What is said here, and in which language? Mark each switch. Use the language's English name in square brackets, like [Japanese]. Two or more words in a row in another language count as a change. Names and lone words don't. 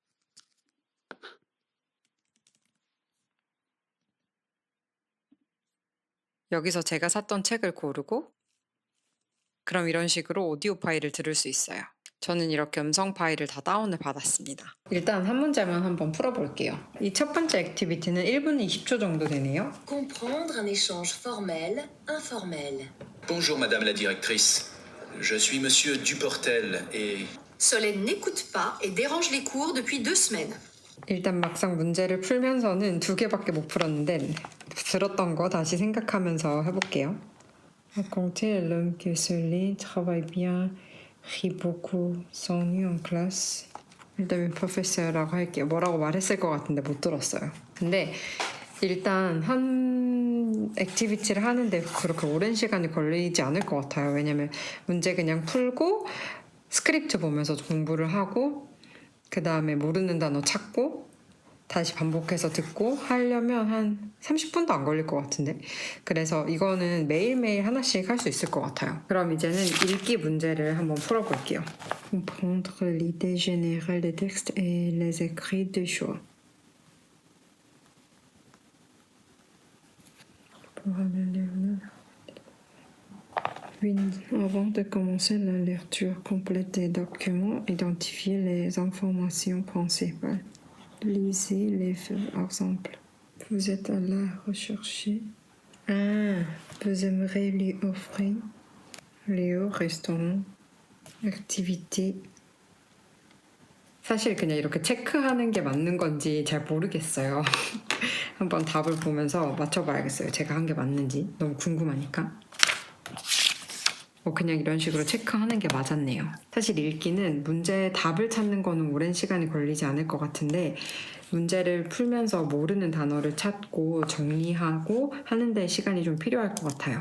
[Korean] 여기서 제가 샀던 책을 고르고 그럼 이런 식으로 오디오 파일을 들을 수 있어요. 저는 이렇게 음성 파일을 다 다운을 받았습니다. 일단 한 문제만 한번 풀어볼게요. 이 첫 번째 액티비티는 1분 20초 정도 되네요. [French] Comprendre un échange formel, informel. Bonjour Madame la directrice. Je suis Monsieur Duportel et... Solène n'écoute pas et dérange les cours depuis 2 semaines. [Korean] 일단 막상 문제를 풀면서는 2개밖에 못 풀었는데 들었던 거 다시 생각하면서 해볼게요. [French] Raconter à l'homme qui se lit, travaille bien, rit beaucoup, s'ennuie en classe. [Korean] 일단 professeur라고 할게요. 뭐라고 말했을 것 같은데 못 들었어요. 근데 일단 한 액티비티를 하는데 그렇게 오랜 시간이 걸리지 않을 것 같아요. 왜냐면 문제 그냥 풀고 스크립트 보면서 공부를 하고 그 다음에 모르는 단어 찾고 다시 반복해서 듣고 하려면 한 30분도 안 걸릴 것 같은데. 그래서 이거는 매일매일 하나씩 할 수 있을 것 같아요. 그럼 이제는 읽기 문제를 한번 풀어볼게요. [French] Comprendre l'idée générale des textes et les écrits de choix. Oui, avant de commencer la lecture complète des documents, identifiez les informations principales. Lisez les exemples. Vous êtes à la recherche. Ah, vous aimeriez lui offrir lieu, restaurant, activité. [Korean] 사실 그냥 이렇게 체크하는 게 맞는 건지 잘 모르겠어요. 한번 답을 보면서 맞춰봐야겠어요. 제가 한 게 맞는지. 너무 궁금하니까. 그냥 이런 식으로 체크하는 게 맞았네요. 사실 읽기는 문제의 답을 찾는 거는 오랜 시간이 걸리지 않을 것 같은데 문제를 풀면서 모르는 단어를 찾고 정리하고 하는 데 시간이 좀 필요할 것 같아요.